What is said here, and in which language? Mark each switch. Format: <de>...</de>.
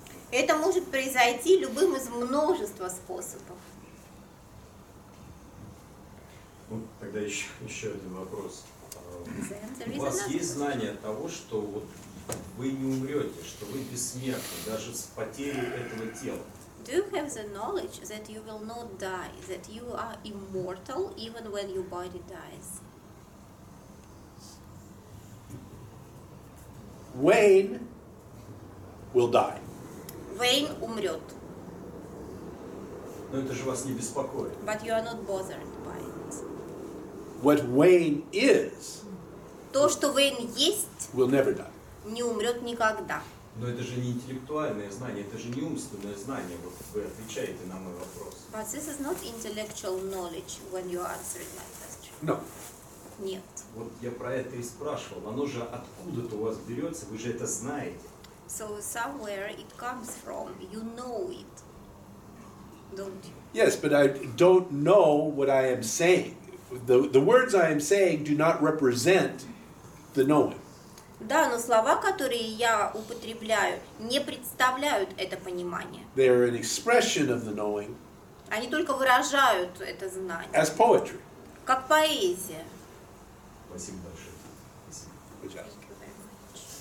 <ru>Это может произойти любым из множества способов. Ну, тогда еще один вопрос.</ru> <en>There</en> <ru>У</ru> <en>is</en> <ru>вас</ru> <en>another</en> <ru>есть знание того, что вот вы не умрете, что вы бессмертны, даже с потерей этого тела?</ru> <en>Do you have the knowledge that you will not die, that you are immortal even when your body dies? Wayne will die.</en> <ru>Вейн умрет, Но это же вас не беспокоит.</ru> <en>but you are not bothered by it. What Wayne is</en> <ru>То, что Вейн есть,</ru> <en>will never die.</en> <ru>не умрет никогда. Но это же не интеллектуальное знание, это же не умственное знание. Вот вы отвечаете на мой вопрос.</ru> <en>But this is not intellectual knowledge when you're answering my question. No.</en> <ru>Нет. Вот я про это и спрашивал. Оно же откуда-то у вас берется, вы же это знаете.</ru> <en>So somewhere it comes from. You know it, don't you? Yes, but I don't know what I am saying. The words I am saying do not represent the knowing.</en> <ru>Да, но слова, которые я употребляю, не представляют это понимание.</ru> <en>They are an expression of the knowing</en> <ru>Они только выражают это знание,</ru> <en>as poetry.</en> <ru>как поэзия. Спасибо большое. Спасибо.</ru> <en>Good job. Thank you very much.</en>